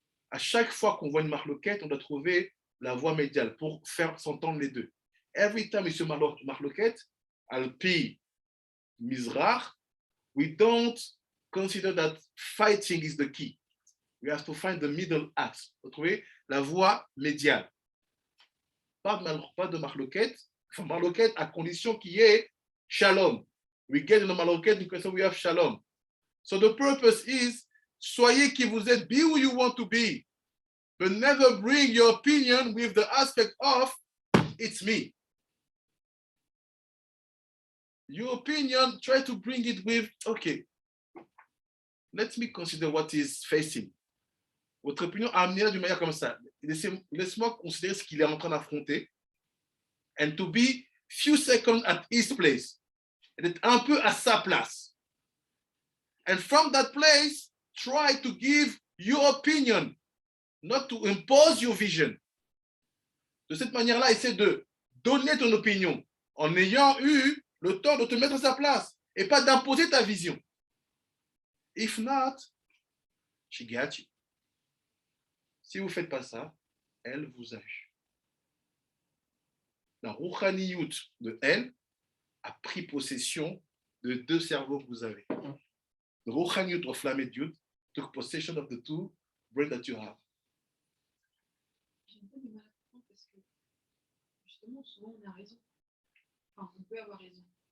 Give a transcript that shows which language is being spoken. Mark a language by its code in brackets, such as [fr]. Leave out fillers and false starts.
[fr] À chaque fois qu'on voit une marloquette, on doit trouver la voie médiale pour faire s'entendre les deux. [en] Every time it's a marloquette, al-pi mizrach, we don't consider that fighting is the key. We have to find the middle axe. [fr] Vous trouvez la voie médiane. Pas de marloquette, enfin marloquette à condition qu'il y ait shalom. [en] We get in the marloquette because we have shalom. So the purpose is, [fr] soyez qui vous êtes, [en] be who you want to be, but never bring your opinion with the aspect of, it's me. Your opinion, try to bring it with, okay, let me consider what is facing. [fr] Votre opinion, amenez-la d'une manière comme ça. Laisse-moi considérer ce qu'il est en train d'affronter. [en] And to be few seconds at his place. [fr] Et d'être un peu à sa place. [en] And from that place, try to give your opinion, not to impose your vision. [fr] De cette manière-là, essaie de donner ton opinion en ayant eu le temps de te mettre à sa place et pas d'imposer ta vision. [en] If not, she got you. [fr] Si vous ne faites pas ça, elle vous a eu. La rouchaniyut de elle a pris possession de 2 cerveaux que vous avez. [en] The rouchaniyut of Lamediyut took possession of the 2 brains that you have. [fr] J'ai un peu du mal à comprendre parce que justement, souvent on a raison. Enfin, on peut avoir raison.